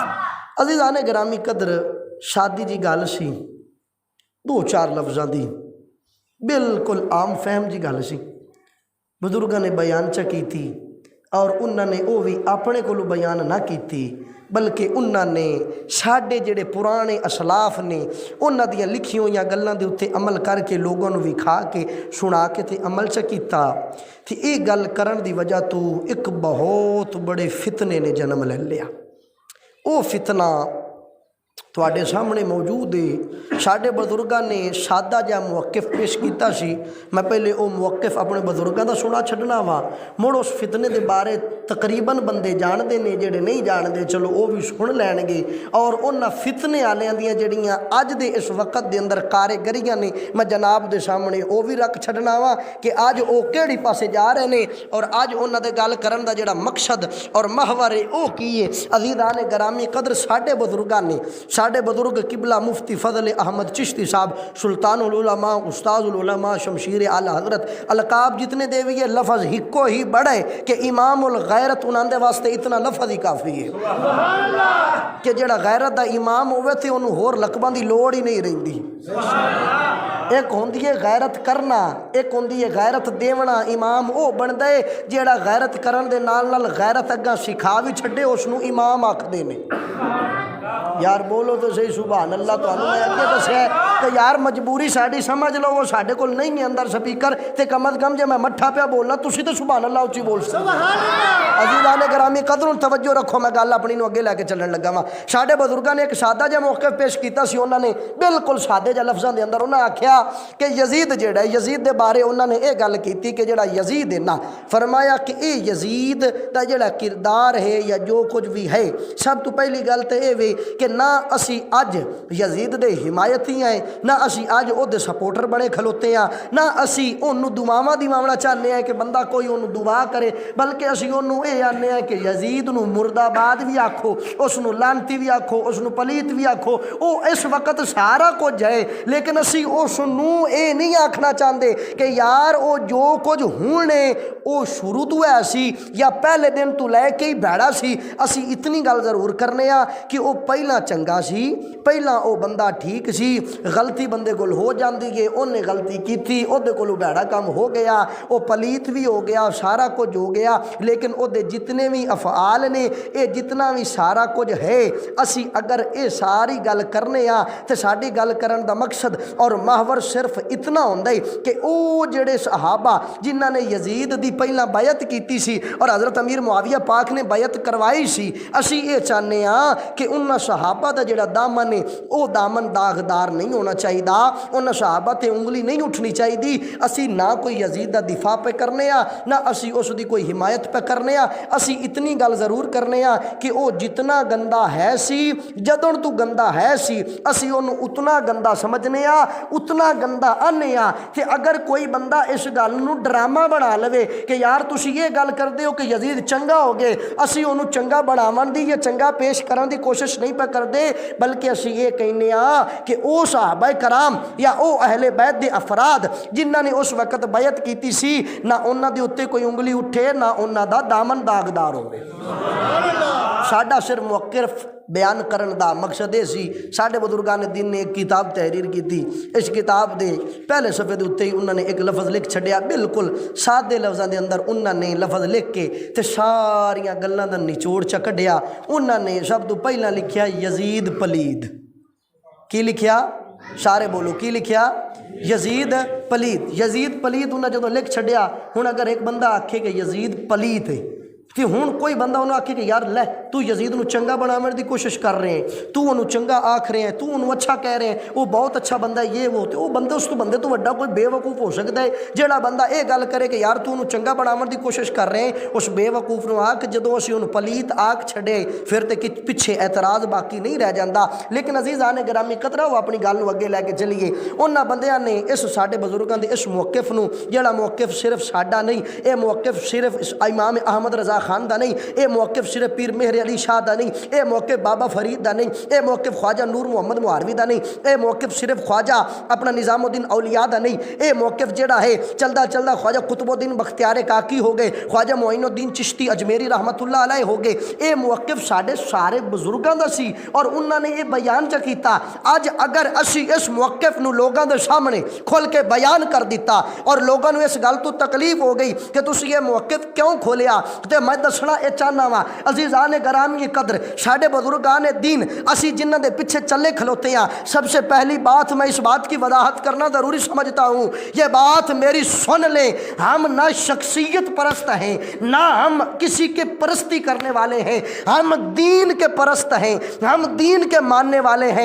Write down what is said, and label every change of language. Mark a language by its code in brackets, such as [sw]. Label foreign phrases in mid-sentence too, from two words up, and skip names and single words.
[pa] عزیزان گرامی قدر، شادی دی گل سی، دو چار لفظاں دی بالکل عام فہم جی گل سی، بزرگاں نے بیان چا کیتی اور انہوں نے وہ بھی اپنے کو بیان نہ کیتی بلکہ انہوں نے ساڈے جڑے پرانے اسلاف نے انہاں دیاں لکھی ہوئی گلاں دے اوتے عمل کر کے لوگوں نو وکھا کے سنا کے تے عمل چا کیتا تے یہ گل کرن دی وجہ تو ایک بہت بڑے فتنے نے جنم لے لیا۔ وہ فتنہ تواڈے سامنے موجود ہے۔ ساڈے بزرگاں نے سادہ جا موقف پیش کیتا سی، میں پہلے وہ موقف اپنے بزرگاں دا سنا چھڈنا وا، مڑ اس فتنے دے بارے تقریباً بندے جان دے نے، جڑے نہیں جان دے چلو وہ بھی سن لین گے، اور انہاں فتنے والیاں دیاں جڑیاں اج دے اس وقت دے اندر کارگریاں نے میں جناب دے سامنے وہ بھی رکھ چھڈنا وا کہ اج وہ کیڑی پاسے جا رہے نے اور اج انہاں دے گل کرن دا جڑا مقصد اور محور ہے وہ کی ہے۔ عزیزان گرامی قدر، ساڈے بزرگاں نے، ساڈے بزرگ قبلہ مفتی فضل احمد چشتی صاحب سلطان العلماء استاذ العلماء شمشیر اعلی حضرت، القاب جتنے دے بھی لفظ ہکو ہی بڑے کہ امام الغیرت انہاں دے واسطے اتنا لفظ ہی کافی ہے کہ جڑا غیرت دا امام ہوئے تھے انہوں ہور لقباں دی لوڑ ہی نہیں رہندی۔ ایک ہوندی ہے غیرت کرنا، ایک ہوندی ہے غیرت دیونا۔ امام او بن دے جیڑا غیرت کرن دے نال نال غیرت اگاں سکھا بھی چھڈے، اس نو امام آکھدے نے۔ یار بولو تو صحیح سبحان اللہ۔ تو میں اگے دسیا کہ یار مجبوری ساڈی سمجھ لو، وہ ساڈے کول نہیں ہے اندر سپیکر تے کم از کم جے میں مٹھا پیا بولنا تسی تے سبحان اللہ اچھی بول سکتے۔ عزیزان گرامی قدر توجہ رکھو، میں گل اپنی نو اگے لے کے چلن لگا وا۔ ساڈے بزرگاں نے ایک سادہ جا موقف پیش کیتا سی، انہاں نے بالکل سادے جا لفظاں دے اندر انہاں آکھیا کہ یزید جیڑا ہے، یزید دے بارے انہاں نے یہ گل کیتی کہ جیڑا یزید ہے نا، فرمایا کہ اے یزید دا جیڑا کردار ہے یا جو کچھ بھی ہے، سب تو پہلی گل تے اے وی کہ نہ اسی اج یزید دے حمایتی ہیں، نہ اسی اج او دے سپورٹر بنے کھلوتے ہیں، نہ اسی انہوں دعاواں دیوانا چاہنے ہیں کہ بندہ کوئی انہوں دعا کرے، بلکہ اسی انہوں اے آنے ہیں کہ یزید نو مرد آباد بھی آکھو، اس نو لانتی بھی آکھو، اس نو پلیت بھی آکھو، او اس وقت سارا کچھ ہے، لیکن اسی اس نو اے نہیں آکھنا چاہندے کہ یار او جو کچھ ہونے او شروع تو ہے سی یا پہلے دن تو لے کے ہی بیڑا سی۔ اسی اتنی گل ضرور کرنے ہیں کہ او پہلا چنگا سی، پہلا او بندہ ٹھیک سی، غلطی بندے کول ہو جاندی ہے، [ur] انہیں غلطی کی تھی، [pa] او دے کولو بیڑا کام ہو گیا، او پلیت بھی ہو گیا، سارا کچھ ہو گیا، لیکن او دے جتنے بھی افعال نے، اے جتنا بھی سارا کچھ ہے، اسی اگر اے ساری گل کرنے ہاں تے ساڈی گل کرن دا مقصد اور محور صرف اتنا ہوندا ہے کہ او جڑے صحابہ جنہاں نے یزید دی پہلا بیعت کیتی سی اور حضرت امیر معاویہ پاک نے بیعت کروائی سی، اسی اے چاہنے ہاں کہ انہاں صحابہ دا جڑا دامن ہے او دامن داغدار نہیں ہونا چاہیے، انہاں صحابہ تے انگلی نہیں اٹھنی چاہیے۔ اسی نہ کوئی یزید دا دفاع پہ کرنے ہاں، نہ اسی اس دی کوئی حمایت پہ کرنے ہاں، اسی اتنی گل ضرور کرنے ہاں کہ او جتنا گندا ہے سی، جدوں تو گندا ہے سی، اسی انہوں اتنا گندا سمجھنے ہاں، اتنا گندا آنے ہاں کہ اگر کوئی بندہ اس گل نو ڈرامہ بنا لوے کہ یار تسی یہ گل کر دے ہو کہ یزید چنگا ہو گئے، اسی انہوں چنگا بناون دی یا چنگا پیش کرن دی کوشش نہیں پہ کر دے، بلکہ اسی یہ کہنے ہاں کہ او صحابہ کرام یا او اہل بیت دے افراد جنہاں نے اس وقت بیعت کیتی سی، نہ انہاں دے اوتے کوئی انگلی اٹھے، نہ انہاں دا دامن داغدار ہوئے۔ ساڈا صرف موقف بیان کرن دا مقصد ہے سی، ساڈے بزرگان دین نے ایک کتاب [ur] تحریر کی تھی، [pa] اس کتاب دے پہلے صفحے دے اوتے ہی انہوں نے ایک لفظ لکھ چھڈیا، بالکل سادے لفظاں دے اندر انہوں نے لفظ لکھ کے تے ساریاں گلاں دا نچوڑ چا کڈیا۔ انہوں نے سب تو پہلا لکھیا یزید پلید۔ کی لکھیا؟ سارے بولو کی لکھیا؟ یزید پلید۔ یزید پلید انہوں نے جدو لکھ چھڈیا، ہن اگر ایک بندہ آکھے کہ یزید پلید ہے کہ ہن کوئی بندہ انہوں آکھے کہ یار لے تو یزید نو چنگا بنانے دی کوشش کر رہے ہیں، تو انہوں چنگا آکھ رہے ہیں، تو انہوں اچھا کہہ رہے ہیں، [ur] وہ بہت اچھا بندہ ہے، [pa] یہ وہ تو بندے اس تو بندے تو وڈا کوئی بے وقوف ہو سکتا ہے جیڑا بندہ اے گل کرے کہ یار تو انہوں چنگا بنانے دی کوشش کر رہے ہیں، اس بے وقوف نو آکھ جدو اسی انہوں پلیت آکھ چھڑے پھر تے پیچھے اعتراض باقی نہیں رہ جاندہ۔ لیکن عزیزان گرامی قدرہ وہ اپنی گل نو اگے لے کے چلیے، انہاں بندیاں نے اس ساڈے بزرگاں دے اس موقف نو جیڑا موقف صرف ساڈا نہیں، اے موقف صرف امام احمد رضا اللہ خان دا نہیں، اے موقف صرف پیر مہر علی شاہ دا نہیں، اے موقف بابا فرید دا نہیں، اے موقف خواجہ نور محمد مہاروی دا نہیں، اے موقف صرف خواجہ اپنا نظام الدین اولیاء دا نہیں، اے موقف جڑا ہے چلدا چلدا خواجہ قطب الدین بختیار کاکی ہو گئے، خواجہ معین الدین چشتی اجمیری رحمت اللہ علیہ ہو گئے، اے موقف ساڈے سارے بزرگاں دا سی اور انہاں نے یہ بیان چا کیتا۔ اج اگر اسی اس موقف نو لوگاں دے سامنے کھول کے بیان کر دیتا اور لوگاں نو اس گل تو تکلیف ہو گئی کہ تسی یہ موقف کیوں کھولیا، تے میں دسنا اے چاہنا وا عزیزان گرامی قدر ساڈے بزرگان دین اسی جنہ دے پیچھے چلے کھلوتے ہیں، [ur] سب سے پہلی بات میں اس بات کی وضاحت کرنا ضروری سمجھتا ہوں، یہ بات میری سن لیں، ہم نہ شخصیت پرست ہیں، نہ ہم کسی کے پرستی کرنے والے ہیں، ہم دین کے پرست ہیں، ہم دین کے ماننے والے ہیں۔